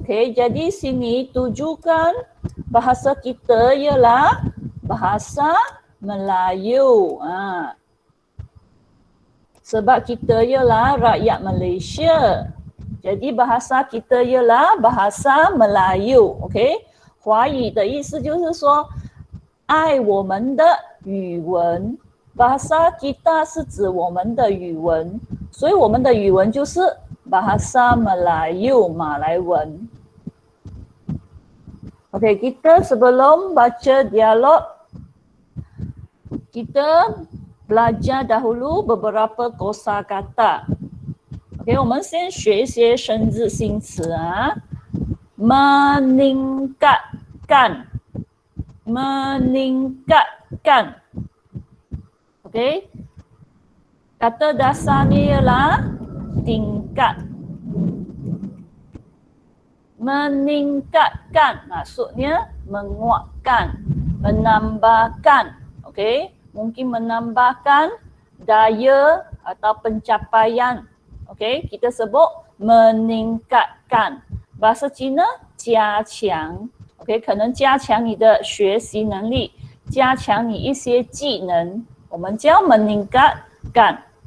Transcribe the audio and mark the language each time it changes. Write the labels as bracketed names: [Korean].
[Malay] Okey, jadi sini tujukan bahasa kita ialah bahasa Melayu. Sebab kita ialah rakyat Malaysia. Jadi bahasa kita ialah bahasa Melayu. [Chinese] Okey, 华语的意思就是说爱我们的语文。 [Malay] bahasa kita [Chinese] 是指我们的语文。所以我们的语文就是 bahasa Melayu, 马来文。 [Malay] Okey, kita sebelum baca dialog, kita belajar dahulu beberapa kosakata. [Chinese] Okey, 我们先学一些生字新词meningkatkan, meningkatkan. Okey. [Malay] Kata dasarnya ialah tingkat. Meningkatkan maksudnya menguatkan, menambahkan. Okey, mungkin menambahkan daya atau pencapaian. Okey, kita sebut meningkatkan. Bahasa Cina 加强。 [Chinese] OK， 可能加强你的学习能力，加强你一些技能，我们叫 meningkatkan。